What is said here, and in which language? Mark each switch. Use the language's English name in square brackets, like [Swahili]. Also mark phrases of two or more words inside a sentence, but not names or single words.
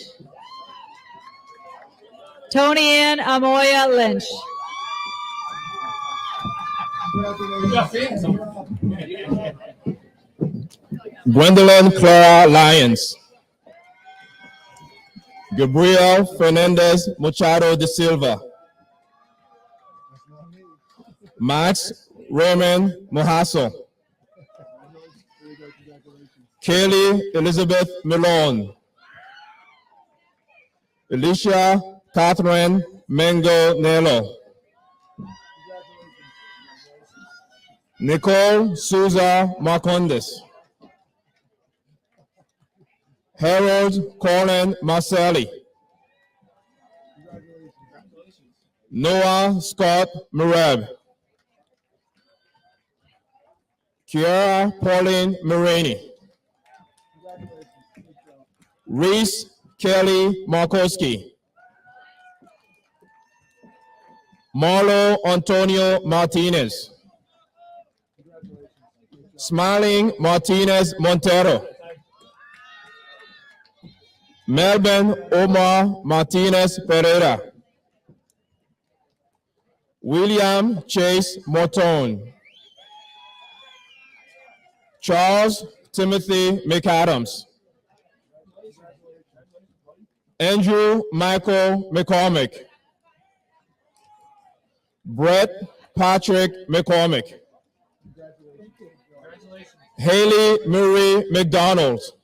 [English] Tony Ann Amoya Lynch. Gwendolyn Clara Lyons. Gabriel Fernandez Machado de Silva. Max Raymond Mohasso. Kaylee Elizabeth Malone. Alicia Catherine Mengo Nello. Nicole Souza Marcondes. Harold Colin Marcelli. Noah Scott Mareb. Kiara Pauline Marini. Reese Kelly Markowski. Marlo Antonio Martinez. Smiling Martinez Montero. Melbourne Omar Martinez Pereira. William Chase Morton. Charles Timothy McAdams. Andrew Michael McCormick. Brett Patrick McCormick. Haley Murray McDonald.